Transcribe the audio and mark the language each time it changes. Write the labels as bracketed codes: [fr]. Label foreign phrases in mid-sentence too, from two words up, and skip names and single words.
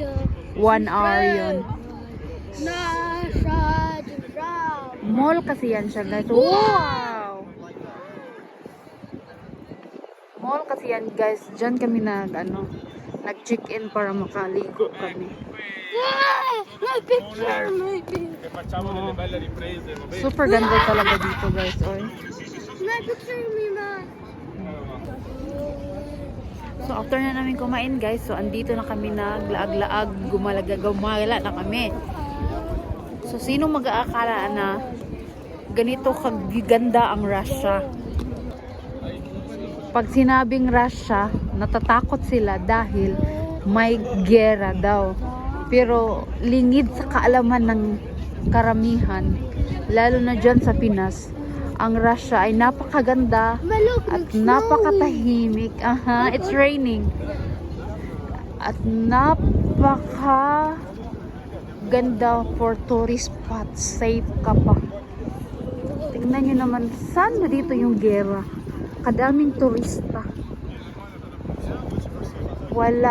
[tl] 1 hour yun. Mall kasi yan siya guys. Wow! Mall kasi yan guys. Diyan kami nag-check-in para makaligo kami. [en] My picture, [it] Facciamo delle belle riprese, va bene? [tl] Super ganda talaga dito guys. Oy. [en] my picture, Mima. [tl] So after na namin kumain guys, so andito na kami naglaag-laag, gumala na kami. So sino mag-aakala na ganito kagiganda ang Russia? Pag sinabing Russia, natatakot sila dahil may gera daw. Pero lingid sa kaalaman ng karamihan, lalo na dyan sa Pinas, ang Russia ay napakaganda at napakatahimik. [en] Aha, it's raining. [tl] At napaka ganda [en] for tourist spots. [tl] Safe ka pa. Tingnan nyo naman, saan na dito yung gera? Kadaming turista. Wala.